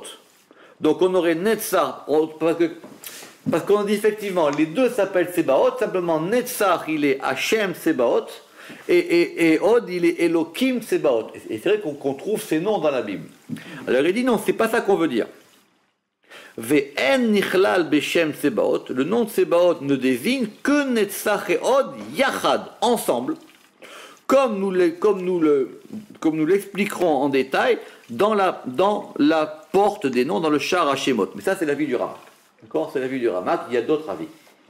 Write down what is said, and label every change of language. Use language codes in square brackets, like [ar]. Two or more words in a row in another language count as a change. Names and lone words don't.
[fr] Donc on aurait Netzach, parce qu'on dit effectivement, les deux s'appellent Tsebaot, simplement Netzach, il est Hashem Tsebaot, et Od, il est Elokim Tsebaot. Et c'est vrai qu'on trouve ces noms dans la Bible. Alors il dit non, c'est pas ça qu'on veut dire. [he] ואין נכלל בשם צבאות, [fr] le nom de Tsebaot ne désigne que Netzach et Od yachad, ensemble, comme nous l'expliquerons en détail dans la porte des noms, dans le Sha'ar HaShemot. Mais ça, c'est l'avis du Ramak. D'accord? C'est l'avis du Ramak, il y a d'autres avis.